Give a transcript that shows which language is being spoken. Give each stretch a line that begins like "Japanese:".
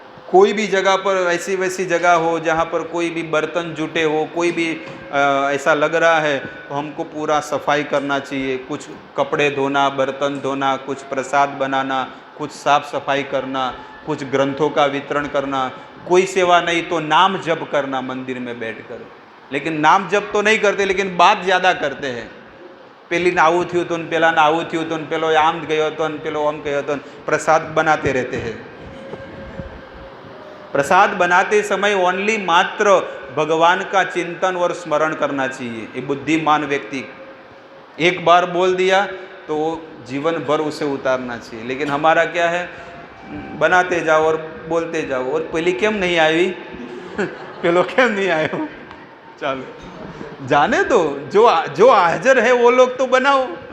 Hindi: कोई भी जगह पर ऐसी वैसी जगह हो जहाँ पर कोई भी बर्तन जुटे हो, कोई भी ऐसा लग रहा है, तो हमको पूरा सफाई करना चाहिए। कुछ कपड़े धोना, बर्तन धोना, कुछ प्रसाद बनाना, कुछ साफ सफाई करना, कुछ ग्रंथों का वितरण करना। कोई सेवा नहीं तो नाम जप करना मंदिर में बैठकर। लेकिन नाम जप तो नहीं करते, लेकिन बात ज़्यादा करते हैं।
Gujarati: पेली आવું થયું તો પેલાને આવું થયું તો પેલો આમ ગયો તો પેલો આમ ગયો
Hindi: तो प्रसाद बनाते रहते हैं। प्रसाद बनाते समय ओनली मात्र भगवान का चिंतन और स्मरण करना चाहिए। ये बुद्धिमान व्यक्ति एक बार बोल दिया तो जीवन भर उसे उतारना चाहिए। लेकिन हमारा क्या है, बनाते जाओ और बोलते जाओ, और
Gujarati: पेली केम नहीं आई पेलो केम नहीं आयो,
Hindi: चलो जाने दो, जो हाजिर है वो लोग तो बनाओ।